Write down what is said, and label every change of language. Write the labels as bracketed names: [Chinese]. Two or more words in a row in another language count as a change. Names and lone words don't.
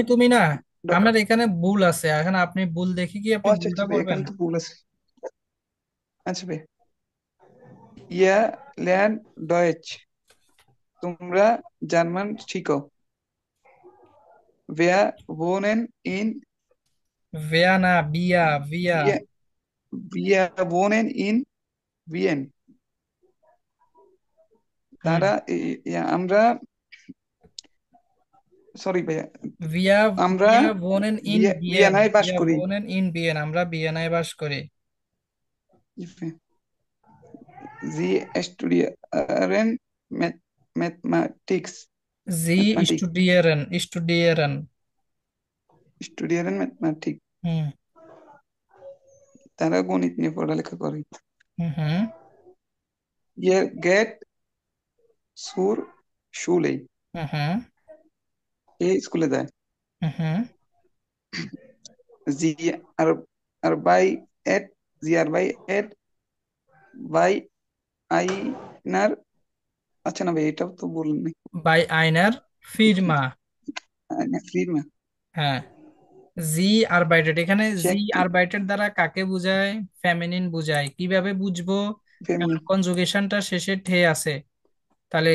[Bangla] তুমি না। আমার এখানে ভুল আছে, এখন আপনি ভুল দেখি কি আপনি আচ্ছা ভুলটা আচ্ছা ভাই, করবেন। এখানে তো ভুল আছে। আচ্ছা ভাই, [German] Ihr lernt Deutsch, [Bangla] তোমরা জার্মান শিখো। [German] ভেয়া wohnen in [Bangla] ভিয়া না, বিয়া, ভিয়া। [German] wir wir wohnen in Wien। হুম। [Bangla] তারা আমরা, সরি ভাইয়া, [German] ভিয়া, [Bangla] আমরা [German] ভিয়া wohnen in Wien, [Bangla] ভিয়েনায় বাস [German] ভিয়া [Bangla] করি। [German] wohnen in Wien, [Bangla] আমরা ভিয়েনায় বাস করি। [German] Sie studieren Mathematics, [Bangla] জি [German] Mathematik, studieren, studieren. studieren Mathematik। হুম। [Bangla] তারা গণিত নিয়ে পড়ালেখা করে। হুম। [German] Ihr geht zur Schule, হুম। [Bangla] এ স্কুলে যায়। হুম। [German] Sie arbeitet, sie arbeitet bei einer, [Bangla] আচ্ছা না ভাই, এটাও তো বললেন। [German] bei einer Firma. Einer Firma, [Bangla] হ্যাঁ। [German] Sie arbeitet, [Bangla] এখানে সে জি একটি আরবাইটেড দ্বারা কাকে বোঝায়? ফেমিনিন বোঝায়। কিভাবে বুঝবো? ফেমিনি। কনজুগেশনটা শেষে ঠে আছে, তাহলে